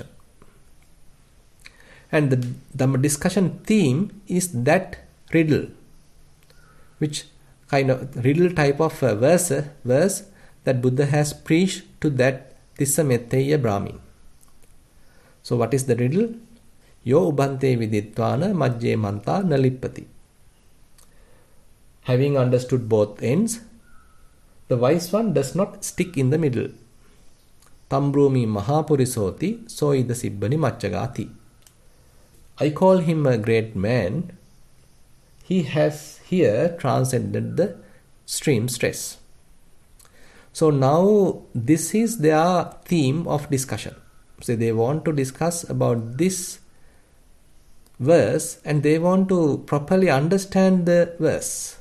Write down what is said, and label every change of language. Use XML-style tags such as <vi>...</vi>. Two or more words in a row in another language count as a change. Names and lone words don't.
<en>And the Dhamma discussion theme is that riddle, which kind of riddle type of verse that Buddha has preached to that Tissametteya Brahmin. So what is the riddle?</en> <pi>Yo ubhante viditvana majjhe manta nalippati.</pi> <en>Having understood both ends, the wise one does not stick in the middle.</en> <pi>Tambrumi Mahapurisoti soida sibbani macchagati.</pi> <en>I call him a great man. He has here transcended the stream stress. So now this is their theme of discussion. So they want to discuss about this verse and they want to properly understand the verse.</en>